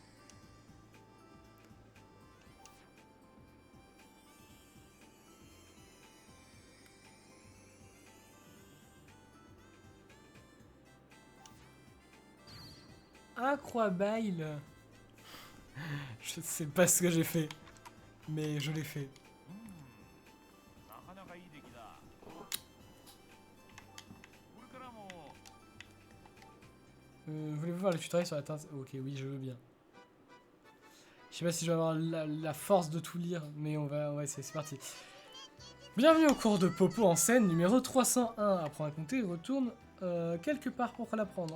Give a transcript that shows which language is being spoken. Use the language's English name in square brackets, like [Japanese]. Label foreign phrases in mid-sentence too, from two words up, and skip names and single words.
[French] Incroyable. Je sais pas ce que j'ai fait, mais je l'ai fait. [Japanese] なかなかいい出来だ。これからも [French] Voulez-vous voir le tutoriel sur la teinte? Ok, oui, je veux bien. Je sais pas si je vais avoir la force de tout lire, mais on va essayer, c'est parti. Bienvenue au cours de Popo en scène numéro 301. Apprends à compter, retourne quelque part pour l'apprendre.